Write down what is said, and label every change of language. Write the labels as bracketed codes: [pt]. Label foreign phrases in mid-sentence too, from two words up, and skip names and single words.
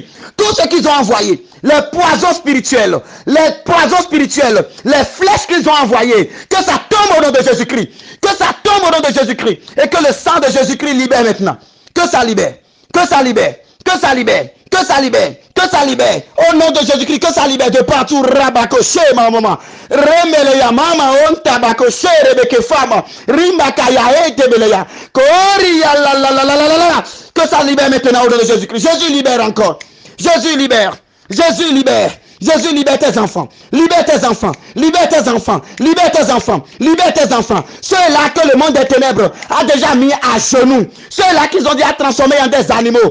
[fr] Tout ce qu'ils ont envoyé, les poisons spirituels, les flèches qu'ils ont envoyées, que ça tombe au nom de Jésus-Christ. Que ça tombe au nom de Jésus-Christ. Et que le sang de Jésus-Christ libère maintenant. Que ça libère. Que ça libère. Que ça libère. Que ça libère, que ça libère, au nom de Jésus-Christ, que ça libère de partout, rabakoché, ma maman, remeleya, mama, on tabakoché, rebeke fama, rimbakaya, etebeleya, koriya, la, que ça libère maintenant au nom de Jésus-Christ. Jésus libère encore, Jésus libère, Jésus libère. Jésus, libère tes enfants, libère tes enfants, libère tes enfants, libère tes enfants, libère tes enfants. Ceux-là que le monde des ténèbres a déjà mis à genoux, ceux-là qu'ils ont déjà transformés en des animaux.